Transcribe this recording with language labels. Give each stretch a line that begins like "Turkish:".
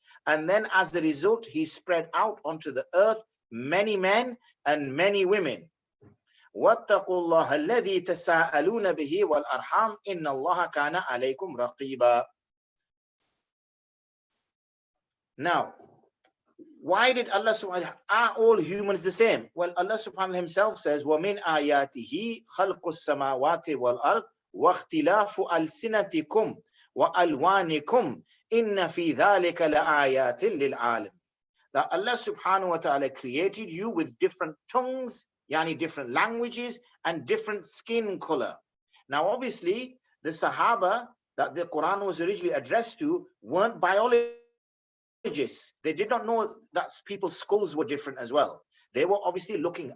English: And then as a result, He spread out onto the earth many men and many women.
Arabic: وَاتَّقُوا اللَّهَ الَّذِي تَسَاءَلُونَ بِهِ وَالْأَرْحَامِ إِنَّ اللَّهَ كَانَ عَلَيْكُمْ رَقِيبًا.
English: Now, why did Allah subhanahu wa ta'ala, are all humans the same? Well, Allah subhanahu wa ta'ala Himself says,
Arabic: وَمِنْ آيَاتِهِ خَلْقُ السَّمَاوَاتِ وَالْأَرْضِ وَاخْتِلَافُ أَلْسِنَتِكُمْ وَأَلْوَانِكُمْ إِنَّ فِي ذَلِكَ لَآيَاتٍ لِلْعَالِمِ.
English: That Allah subhanahu wa ta'ala created you with different tongues, yani different languages and different skin color. Now, obviously, the Sahaba that the Quran was originally addressed to weren't biologists. They did not know that people's skulls were different as well. They were obviously looking.